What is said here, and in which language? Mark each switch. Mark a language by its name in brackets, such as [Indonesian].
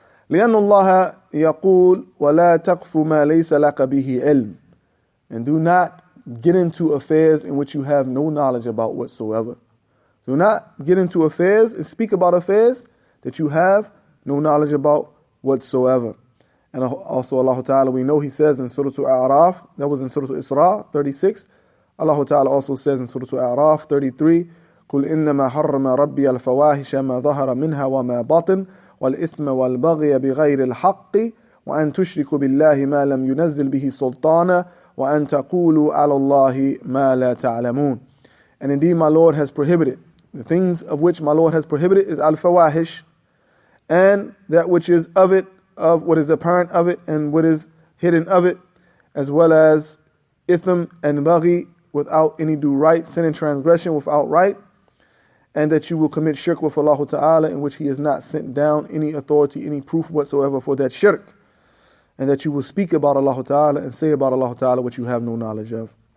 [Arabic] لأن الله يقول ولا تقف ما ليس لك به علم, [English] and do not get into affairs in which you have no knowledge about whatsoever. Do not get into affairs and speak about affairs that you have no knowledge about whatsoever. And also Allah Ta'ala, we know He says in Surah Al-A'raf, that was in Surah Al-Isra 36, Allah Ta'ala also says in Surah Al-A'raf 33, [Arabic] قل إنما حرم ربي الفواحش ما ظهر منها وما بطن والإثم والبغي بغير الحق وأن تشركوا بالله ما لم ينزل به سلطانا وأن تقولوا على الله ما لا تعلمون. [English] And indeed my Lord has prohibited, the things of which my Lord has prohibited is al-fawahish, and that which is of it, of what is apparent of it and what is hidden of it, as well as ithm and baghi, without any due right, sin and transgression without right, and that you will commit shirk with Allah Ta'ala in which He has not sent down any authority, any proof whatsoever for that shirk, and that you will speak about Allah Ta'ala and say about Allah Ta'ala what you have no knowledge of.